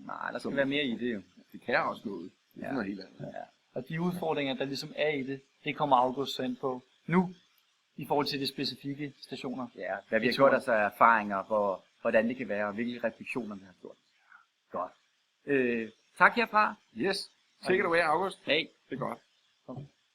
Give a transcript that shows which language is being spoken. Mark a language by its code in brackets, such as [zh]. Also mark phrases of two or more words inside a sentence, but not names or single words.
[da] Nej, der skal være mere i det jo. Det kan også noget. Det er noget helt andet. Ja. Og de udfordringer, der ligesom er i det, det kommer August så ind på nu, i forhold til de specifikke stationer. Ja, hvad vi har gjort os af erfaringer, hvordan det kan være, og hvilke refleksioner vi har gjort. Godt. Tak herfra. [en] Yes. Take it away, August. Hey. [da] Det er godt.